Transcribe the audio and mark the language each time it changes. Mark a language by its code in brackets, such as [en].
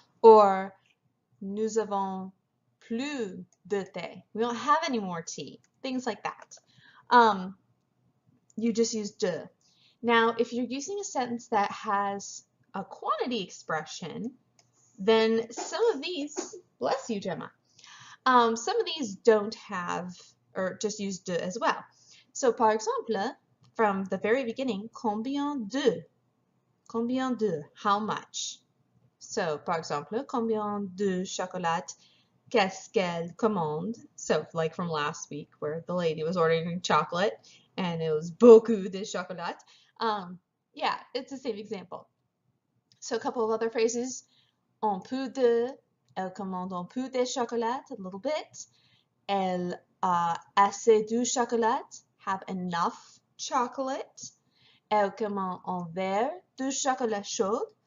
[fr] Or nous avons plus de thé. [en] We don't have any more tea. Things like that. You just use de. Now, if you're using a sentence that has a quantity expression, then some of these, bless you, Gemma, some of these don't have, or just use de as well. So, [fr] par exemple, [en] from the very beginning, [fr] combien de? Combien de? [en] How much? [fr] So, par exemple, combien de chocolat qu'est-ce qu'elle commande? [en] So, like from last week where the lady was ordering chocolate and it was [fr] beaucoup de chocolat. [en] Yeah, it's the same example. So, a couple of other phrases. [fr] Un peu de, elle commande un peu de chocolat, [en] a little bit. [fr] Elle a assez de chocolat, [en] have enough chocolate. [fr] Elle commande un verre de chocolat chaud.